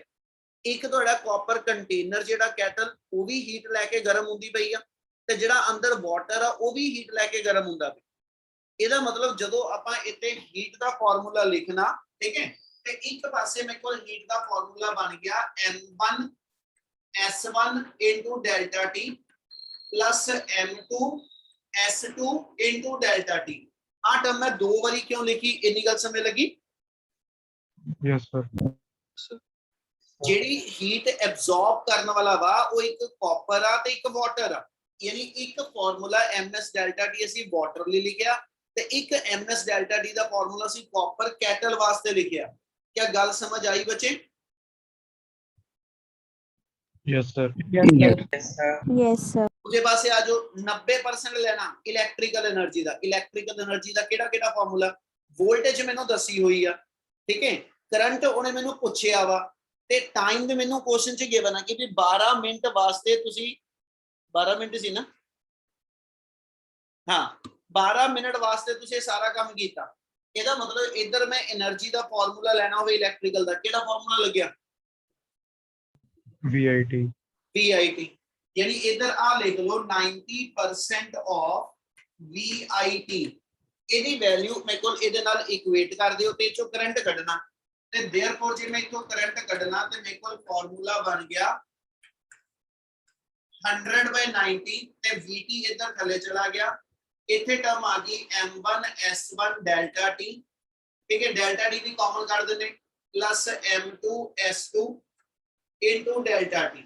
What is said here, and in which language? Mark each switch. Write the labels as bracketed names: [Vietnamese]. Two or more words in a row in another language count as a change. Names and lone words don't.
[Punjabi] ਇੱਕ ਤੁਹਾਡਾ [English] copper container [Punjabi] ਜਿਹੜਾ ਕੈਟਲ, ਉਹ ਵੀ ਹੀਟ ਲੈ ਕੇ ਗਰਮ ਹੁੰਦੀ ਪਈ ਆ, ਤੇ ਜਿਹੜਾ ਅੰਦਰ ਵਾਟਰ ਆ ਉਹ ਵੀ ਹੀਟ ਲੈ ਕੇ ਗਰਮ ਹੁੰਦਾ ਪਿਆ। ਇਹਦਾ ਮਤਲਬ ਜਦੋਂ ਆਪਾਂ ਇੱਥੇ ਹੀਟ ਦਾ ਫਾਰਮੂਲਾ ਲਿਖਣਾ, ਠੀਕ ਹੈ, ਤੇ ਇੱਕ ਪਾਸੇ ਮੇਰੇ ਕੋਲ ਹੀਟ ਦਾ ਫਾਰਮੂਲਾ ਬਣ ਗਿਆ [English] m1 s1 into delta t [Punjabi] plus m2 s2 into delta t। ਆ ਟਰਮ ਮੈਂ ਦੋ ਵਾਰੀ ਕਿਉਂ ਲਿਖੀ, ਇੰਨੀ ਗੱਲ ਸਮਝ ਲੱਗੀ? [English] Yes, sir. [Punjabi] ਜਿਹੜੀ [English] heat absorb [Punjabi] ਕਰਨ ਵਾਲਾ ਵਾ ਉਹ ਇੱਕ ਕਾਪਰ ਆ ਤੇ ਇੱਕ ਵਾਟਰ ਆ, ਯਾਨੀ ਇੱਕ ਫਾਰਮੂਲਾ [English] ms delta t [Punjabi] ਅਸੀਂ ਵਾਟਰ ਲਈ ਲਿਖਿਆ ਤੇ ਇੱਕ [English] ms delta t [Punjabi] ਦਾ ਫਾਰਮੂਲਾ ਅਸੀਂ [English] copper kettle [Punjabi] ਵਾਸਤੇ ਲਿਖਿਆ। ਕੀ ਗੱਲ ਸਮਝ ਆਈ ਬੱਚੇ? [English] Yes, sir. Yes, sir. [Punjabi] ਉਹਦੇ ਪਾਸੇ ਆ ਜੋ 90% ਲੈਣਾ [English] electrical energy [Punjabi] ਦਾ। [English] electrical energy [Punjabi] ਦਾ ਕਿਹੜਾ ਫਾਰਮੂਲਾ? ਵੋਲਟੇਜ ਮੈਨੂੰ ਦੱਸੀ ਹੋਈ ਆ, ਠੀਕ ਹੈ, ਕਰੰਟ ਉਹਨੇ ਮੈਨੂੰ ਪੁੱਛਿਆ ਵਾ, ਤੇ ਟਾਈਮ ਵੀ ਮੈਨੂੰ ਕੁਐਸਚਨ ਚ ਗਿਵਨ ਆ ਕਿ ਵੀ 12 ਮਿੰਟ ਵਾਸਤੇ ਤੁਸੀਂ 12 ਮਿੰਟ ਸੀ ਨਾ, ਹਾਂ 12 ਮਿੰਟ ਵਾਸਤੇ ਤੁਸੀਂ ਸਾਰਾ ਕੰਮ ਕੀਤਾ। ਇਹਦਾ ਮਤਲਬ ਇੱਧਰ ਮੈਂ એનર્ਜੀ ਦਾ ਫਾਰਮੂਲਾ ਲੈਣਾ ਹੋਵੇ ਇਲੈਕਟ੍ਰੀਕਲ ਦਾ, ਕਿਹੜਾ ਫਾਰਮੂਲਾ ਲੱਗਿਆ? [English] VIT. [Hindi] VIT, यानी इधर आ लिख लो [English] 90% of VIT. [Punjabi] ਇਹਦੀ ਵੈਲਿਊ ਮੇਰੇ ਕੋਲ ਇਹਦੇ ਨਾਲ ਇਕੁਏਟ ਕਰ ਦਿਓ ਤੇ ਇਚੋਂ ਕਰੰਟ ਕੱਢਣਾ, ਤੇ देयरफॉर ਜੇ ਮੈਂ ਇਥੋਂ ਕਰੰਟ ਕੱਢਣਾ ਤੇ ਮੇਰੇ ਕੋਲ ਫਾਰਮੂਲਾ ਬਣ ਗਿਆ 100/90 ਤੇ VT ਇਧਰ ਥੱਲੇ ਚਲਾ ਗਿਆ। ਇੱਥੇ ਟਰਮ ਆ ਗਈ [English] m1 s1 delta t, [Punjabi] ਠੀਕ ਹੈ, delta t ਵੀ ਕਾਮਨ ਕਰ ਦਿੰਦੇ [English] plus m2 s2 into delta t.